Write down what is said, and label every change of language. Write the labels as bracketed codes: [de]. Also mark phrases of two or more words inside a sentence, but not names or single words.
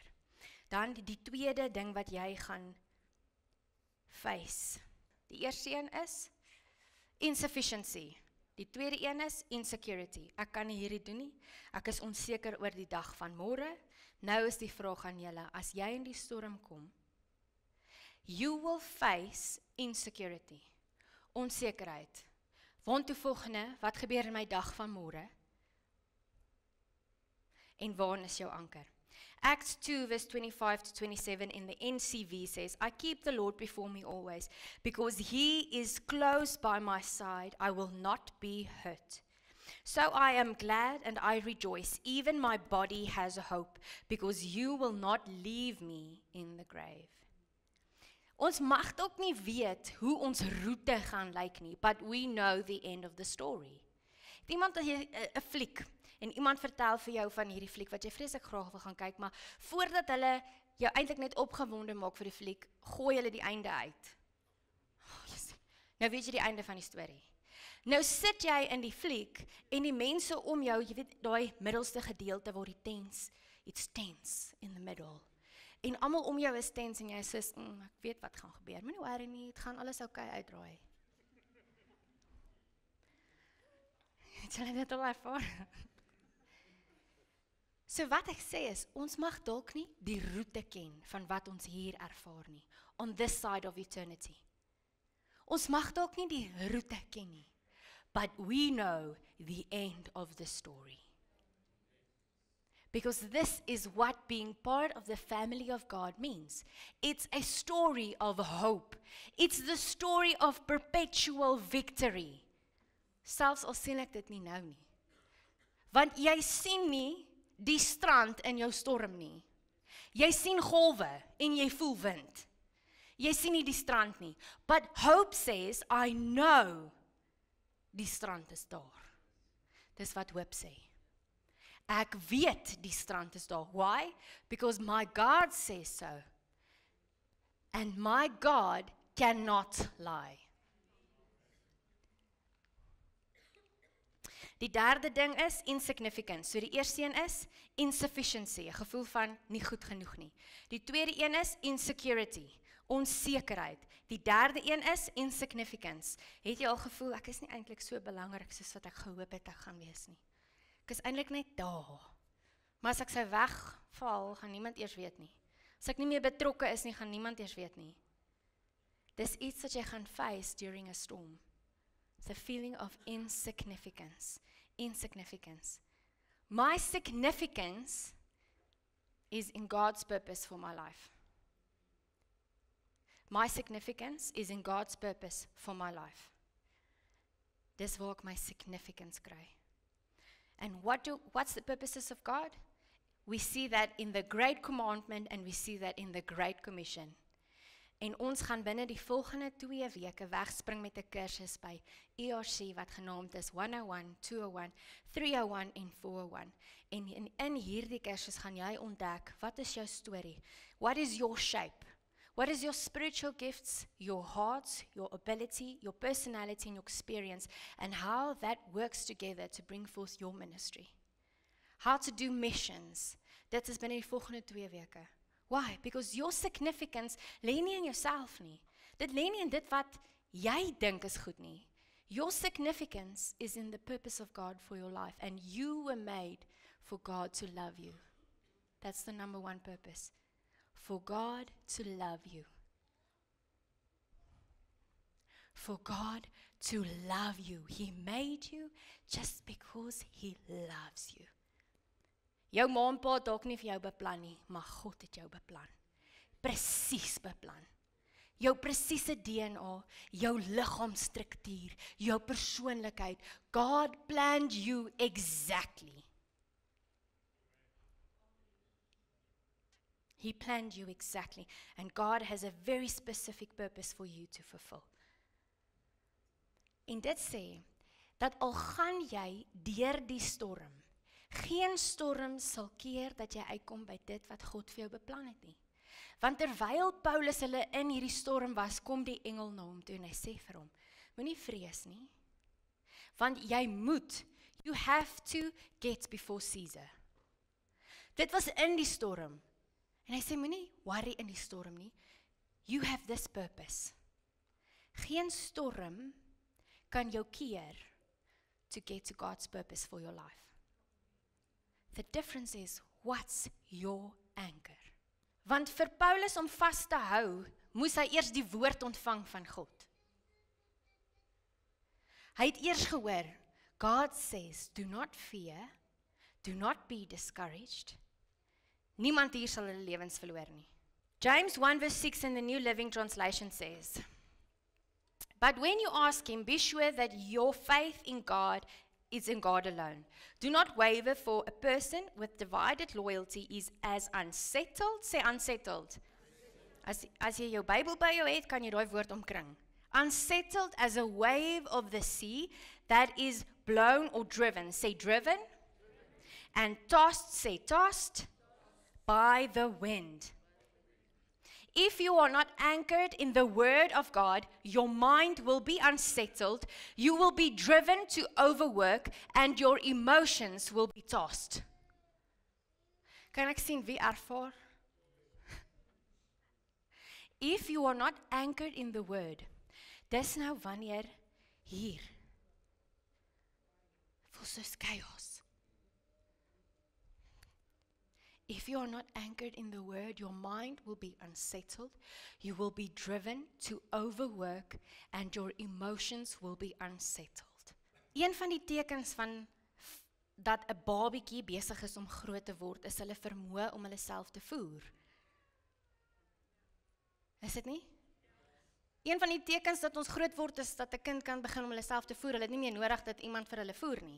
[af] Dan die tweede ding wat jy gaan face. Die eerste een is insufficiency. Die tweede een is insecurity. Ek kan nie hierdie doen nie. Ek is onseker oor die dag van môre. Nou is die vraag aan julle, as jy in die storm kom, [en] you will face insecurity. [af] Onsekerheid. Waantoe volgende, wat gebeur in my dag van môre? En waar is jou anker? [en] Acts 2 verse 25 to 27 in the NCV says, "I keep the Lord before me always, because he is close by my side, I will not be hurt. So I am glad and I rejoice, even my body has hope, because you will not leave me in the grave." [af] Ons mag ook nie weet hoe ons roete gaan lyk nie, [en] but we know the end of the story. [af] Het iemand 'n fliek, en iemand vertel vir jou van hierdie fliek, wat jy vreeslik graag wil gaan kyk, maar voordat hulle jou eintlik net opgewonde maak vir die fliek, gooi hulle die einde uit. Nou weet jy die einde van die storie. Nou sit jy in die fliek, en die mense om jou, jy weet, daai middelste gedeelte waar die tense, [en] it's tense in the middle. [af] En almal om jou is tense en jy sê, ek weet wat gaan gebeur, moenie worry nie, dit gaan alles oukei uitdraai. Het julle dit al ervaar? So wat ek sê is, ons mag dalk nie die roete ken van wat ons hier ervaar nie, [en] on this side of eternity. [af] Ons mag dalk nie die roete ken nie, [en] but we know the end of the story. Because this is what being part of the family of God means. It's a story of hope. It's the story of perpetual victory. [af] Selfs al sien ek dit nie nou nie. Want jy sien nie die strand in jou storm nie. Jy sien golwe en jy voel wind. Jy sien nie die strand nie. [en] But hope says, I know [af] die strand is daar. Dis wat hoop sê. Ek weet die strand is daar. [en] Why? Because my God says so. And my God cannot lie. [af] Die derde ding is insignificance. So die eerste een is insufficiency, 'n gevoel van nie goed genoeg nie. Die tweede een is insecurity, onsekerheid. Die derde een is insignificance. Het jy al gevoel ek is nie eintlik so belangrik soos wat ek gehoop het ek gaan wees nie? Ek is eintlik net daar. Maar as ek sou wegval, gaan niemand eers weet nie. As ek nie meer betrokke is nie, gaan niemand eers weet nie. Dis iets wat jy gaan face [en] during a storm. The feeling of insignificance. Insignificance. My significance is in God's purpose for my life. My significance is in God's purpose for my life. [af] Dis waar ek my significance kry. [en] And what's the purposes of God? We see that in the Great Commandment and we see that in the Great Commission. [af] En ons gaan binne die volgende 2 weke wegspring met 'n kursus by ERC wat genaamd is 101, 201, 301 en 401. En in hierdie kursus gaan jy ontdek, wat is jou storie? [en] What is your shape? What is your spiritual gifts, your heart, your ability, your personality and your experience, and how that works together to bring forth your ministry? How to do missions. [af] Dit is binne die volgende 2 weke. [en] Why? Because your significance [af] lê nie in jouself nie. Dit lê nie in dit wat jy dink is goed nie. [en] Your significance is in the purpose of God for your life, and you were made for God to love you. That's the number one purpose. For God to love you. For God to love you. He made you just because He loves you. [af] Jou ma en pa het dalk nie vir jou beplan nie, maar God het jou beplan. Presies beplan. Jou presiese DNA, jou liggaamsstruktuur, jou persoonlikheid. [en] God planned you exactly. He planned you exactly. And God has a very specific purpose for you to fulfill. [af] En dit sê, dat al gaan jy deur die storm, geen storm sal keer dat jy uitkom by dit wat God vir jou beplan het nie. Want terwyl Paulus hulle in hierdie storm was, kom die engel na hom toe en hy sê vir hom, moenie vrees nie, want jy moet, [en] you have to get before Caesar. [af] Dit was in die storm, en hy sê, moenie worry in die storm nie, [en] you have this purpose. [af] Geen storm kan jou keer [en] to get to God's purpose for your life. The difference is, what's your anchor? [af] Want vir Paulus om vas te hou, moes hy eers die woord ontvang van God. Hy het eers gehoor, [en] God says, do not fear, do not be discouraged. [af] Niemand hier sal hulle lewens verloor nie. [en] James 1 verse 6 in the New Living Translation says, but when you ask Him, be sure that your faith in God is in God alone. Do not waver, for a person with divided loyalty is as unsettled. Say unsettled. [af] As jy jou Bybel by jou het, kan jy daai woord omkring. [en] Unsettled as a wave of the sea that is blown or driven. Say driven. And tossed, say tossed, by the wind. If you are not anchored in the Word of God, your mind will be unsettled, you will be driven to overwork, and your emotions will be tossed. [af] Kan ek sien wie ervaar? [en] If you are not anchored in the Word, [af] dis nou wanneer hier, voel soos chaos. [en] If you are not anchored in the Word, your mind will be unsettled, you will be driven to overwork, and your emotions will be unsettled. [af] Een van die tekens van dat 'n babietjie besig is om groot te word, is hulle vermoë om hulle self te voer. Is dit nie? Een van die tekens dat ons groot word, is dat 'n kind kan begin om hulle self te voer. Hulle het nie meer nodig dat iemand vir hulle voer nie.